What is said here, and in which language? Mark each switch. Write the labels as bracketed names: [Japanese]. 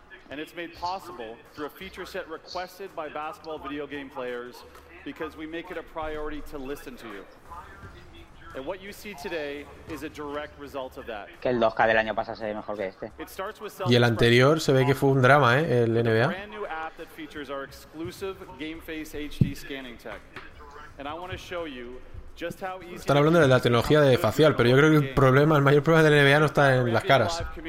[English] And it's made possible through a feature set requested by basketball video game players because we make it a priority to listen to you. And what you see today is a direct result of that. [Spanish] Que el 2K del año pasado se ve mejor que este. Y el anterior se ve que fue un drama, ¿eh? El NBA. [English] A brand new app that features our exclusive Game Face HD scanning tech. And I want to show you. [Spanish] Están hablando de la tecnología de facial, pero yo creo que el mayor problema del NBA no está en las caras.